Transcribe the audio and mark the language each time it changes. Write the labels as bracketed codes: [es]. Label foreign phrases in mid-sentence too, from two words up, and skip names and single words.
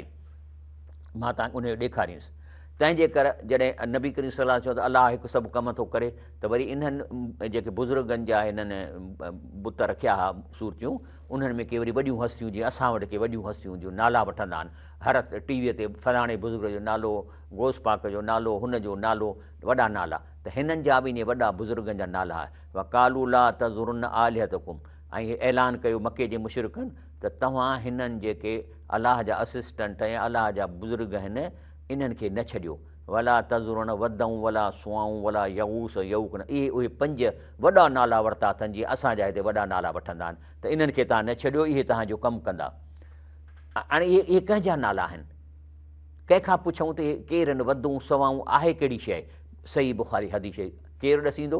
[sd] मां तव्हांखे उनजो ॾेखारियुसि। तंहिंजे करे जॾहिं नबी करीम सलाह चयो त अलाह हिकु सभु कम थो करे, त वरी इन्हनि जेके बुज़ुर्गनि जा हिननि बुत रखिया हुआ सूरतियूं, उन्हनि में के वरी वॾियूं हस्तियूं जीअं असां वटि के वॾियूं हस्तियूं जूं नाला वठंदा आहिनि, हर टीवीअ ते फलाणे बुज़ुर्ग जो नालो, गोस पाक जो नालो, हुनजो नालो, वॾा नाला। त हिननि जा बि ईअं वॾा बुज़ुर्गनि जा नाला [ar] وقالوا لا تذرن آلهتكم, [sd] ऐं हे ऐलान कयो मके जे मुशरिकनि त तव्हां हिननि जेके अलाह जा असिस्टेंट ऐं अलाह जा बुज़ुर्ग आहिनि इन्हनि खे न छॾियो। [ar] ولا تذرن ودا ولا سواعا ولا يغوث ويعوق, [sd] इहे उहे 5 वॾा नाला वरिता अथनि जीअं असांजा हिते वॾा नाला वठंदा आहिनि, त इन्हनि खे तव्हां न छॾियो, इहे तव्हांजो कमु कंदा। हाणे इहे कंहिंजा नाला आहिनि? कंहिंखां पुछूं त इहे केरु आहिनि? वदूं सवाऊं आहे कहिड़ी शइ? सही बुखारी हदीस केरु ॾसींदो?